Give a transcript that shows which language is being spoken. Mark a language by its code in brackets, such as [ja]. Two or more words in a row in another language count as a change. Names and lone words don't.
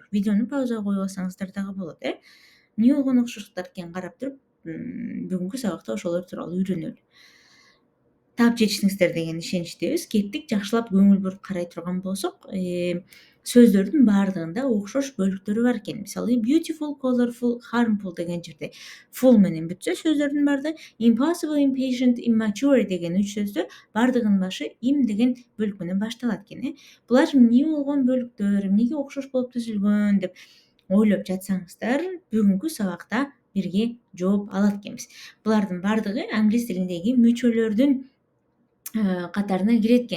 [ky] Видеону паузага коюп алсаңыздар дагы болот. Эмне болгон окшоштуктар экенин карап туруп, бүгүнкү сабакта ошолор тууралуу үйрөнөлү. Таап жетиштиңиздер деген ишеничтебиз. Кеттик. Жакшылап көңүл буруп карай турган болсок, сөздөрдүн баардыгында окшош бөлүктөрү бар экен. Мисалы, [en] beautiful, colorful, harmful [ky] деген жерде full менен бүтсө сөздөрдүн баардыгы, [en] impossible, impatient, immature [ky] деген 3 сөздө баардыгынын башы im деген бөлүк менен башталат экен. Булар эмне болгон бөлүктөр, эмнеге окшош болуп түзүлгөн деп ойлоп жатсаңыздар, бүгүнкү сабакта бирге жооп алат экенбиз. Булардын баардыгы англис тилиндеги мүчөлөрдүн катарына кирет экен.